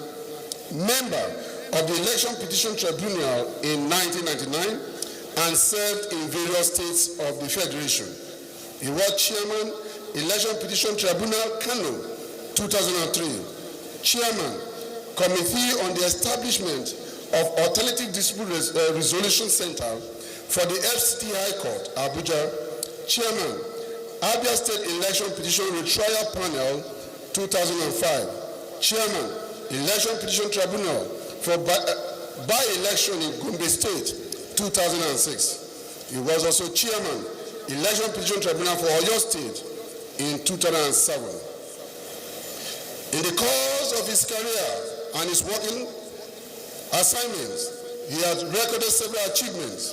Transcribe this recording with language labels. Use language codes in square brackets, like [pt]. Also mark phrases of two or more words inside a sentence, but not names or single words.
[en] Member of the Election Petition Tribunal in 1999 and served in various states of the Federation. He was Chairman, Election Petition Tribunal, Kano, 2003. Chairman, Committee on the Establishment of Alternative Dispute Resolution Center for the FCT High Court, Abuja. Chairman, Abia State Election Petition Retrial Panel, 2005. Chairman, Election Petition Tribunal for by-election in Gombe State, 2006. He was also Chairman, Election Petition Tribunal for Oyo State in 2007. In the course of his career and his working assignments, he has recorded several achievements.